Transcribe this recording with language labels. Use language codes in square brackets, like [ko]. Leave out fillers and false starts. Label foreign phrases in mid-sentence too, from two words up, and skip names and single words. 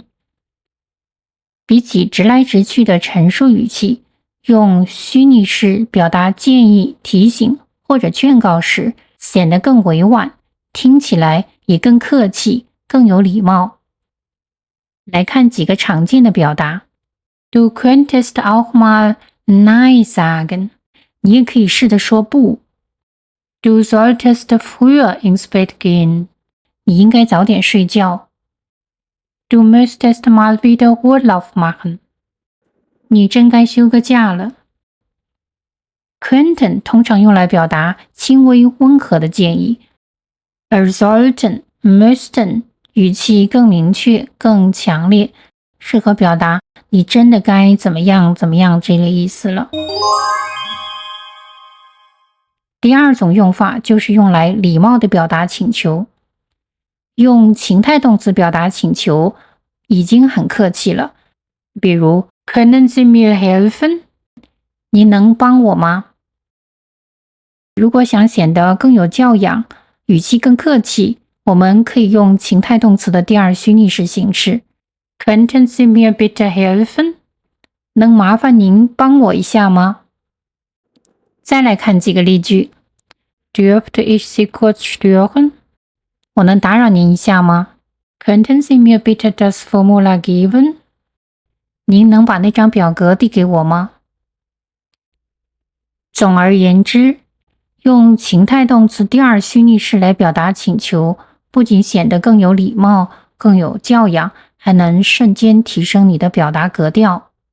[zh] 比起直来直去的陈述语气，用虚拟式表达建议、提醒或者劝告时，显得更委婉，听起来也更客气，更有礼貌。来看几个常见的表达。 [de] Du könntest auch mal Nein sagen。 [zh] 你也可以试着说不。 [de] Du solltest früher ins Bett gehen。 [zh] 你应该早点睡觉。 [de] Du müsstest mal wieder Urlaub machen。 [zh] 你真该休个假了。Könnten 通常用来表达轻微温和的建议，而 [de] sollten、müssten [zh] 语气更明确、更强烈，适合表达你真的该怎么样怎么样这类意思了。第二种用法就是用来礼貌地表达请求。用情态动词表达请求已经很客气了，比如 [de] Können Sie mir helfen？ [zh] 你能帮我吗？如果想显得更有教养，语气更客气，我们可以用情态动词的第二虚拟式形式。 [de] Könnten Sie mir bitte helfen？ [zh] 能麻烦您帮我一下吗？再来看几个例句。 [de] Dürfte ich Sie kurz stören？ [zh] 我能打扰您一下吗？ [de] Könnten Sie mir bitte das Formular geben？ [zh] 您能把那张表格递给我吗？总而言之，用情态动词第二虚拟式来表达请求，不仅显得更有礼貌、更有教养，还能瞬间提升你的表达格调。